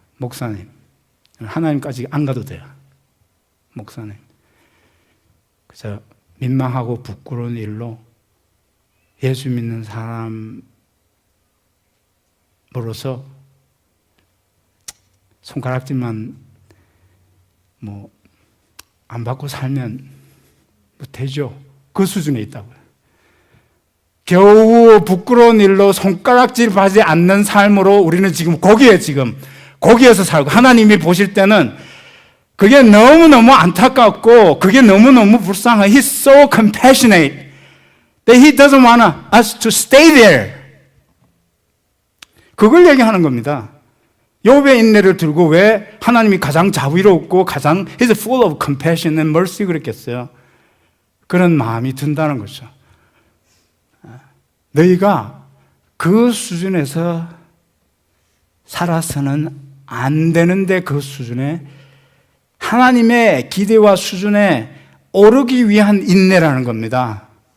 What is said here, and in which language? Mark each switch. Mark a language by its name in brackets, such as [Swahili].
[Korean] 목사님, 하나님까지 안 가도 돼요. 목사님, 그저 민망하고 부끄러운 일로 예수 믿는 사람으로서 손가락질만 안 받고 살면 되죠. 그 수준에 있다고요. 겨우 부끄러운 일로 손가락질 받지 않는 삶으로 우리는 지금 거기에서 살고, 하나님이 보실 때는 그게 너무너무 안타깝고 그게 너무너무 불쌍해. [English] He's so compassionate that He doesn't want us to stay there. [Korean] 그걸 얘기하는 겁니다. 욥의 인내를 들고 왜 하나님이 가장 자비롭고 가장 [English] He's full of compassion and mercy [Korean] 그랬겠어요? 그런 마음이 든다는 거죠. 너희가 그 수준에서 살아서는 안 되는데 그 수준에 하나님의 기대와 수준에 오르기 위한 인내라는 겁니다.